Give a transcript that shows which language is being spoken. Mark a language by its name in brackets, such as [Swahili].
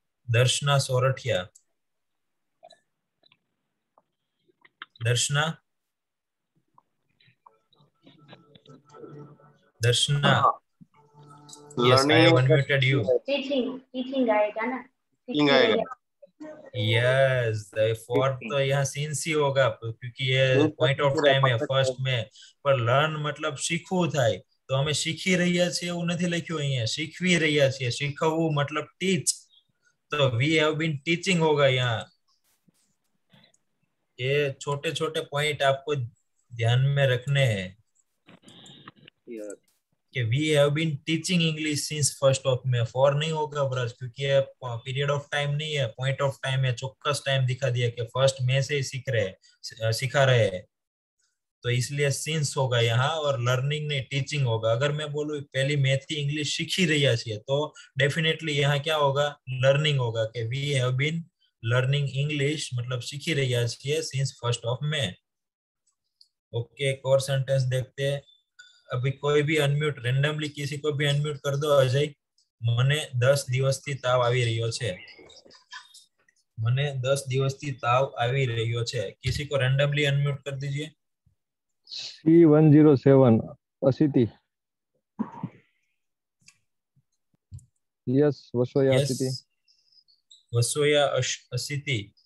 [Hindi] Darshana Sorathiya, Darshana, Darshana. [English] Yes, I have unmuted you. [Hindi] Teaching आएगा ना? Teaching आएगा। Yes, fourth तो यहाँ सिंस ही होगा क्योंकि ये पॉइंट ऑफ टाइम है 1 May। पर लर्न मतलब [Gujarati] શીખવું થાય, તો અમે શીખી રહ્યા છીએ એવું નથી લખ્યું અહીંયા, શીખવી રહ્યા છીએ। [Hindi] શીખવવું मतलब टीच, तो वी हैव बीन टीचिंग होगा यहाँ। ये छोटे छोटे पॉइंट आपको ध्यान में रखने हैं कि [English] We have been teaching English since 1 May। [Hindi] For नहीं होगा ब्रज, क्योंकि ये पीरियड ऑफ टाइम नहीं है, पॉइंट ऑफ टाइम है। चौक्कस टाइम दिखा दिया कि 1 May से ही सिखा रहे हैं, तो इसलिए सिंस होगा यहाँ। और लर्निंग नहीं, टीचिंग होगा। अगर मैं बोलूँ पहली मैथी इंग्लिश सीखी रही है तो डेफिनेटली यहाँ क्या होगा? लर्निंग होगा कि [English] we have been learning English [Hindi] मतलब सीखी रही है सिंस 1 May। ओके, एक और सेंटेंस देखते हैं। अभी कोई भी अनम्यूट, रेंडमली किसी को भी अनम्यूट कर दो। [Gujarati] अजय, મને 10 દિવસથી તાવ આવી રહ્યો છે। મને 10 દિવસથી તાવ આવી રહ્યો છે। [Hindi] किसी को रेंडमली अनम्यूट कर दीजिए। C107 असिति। यस वसोया असिति। वसोया असिति,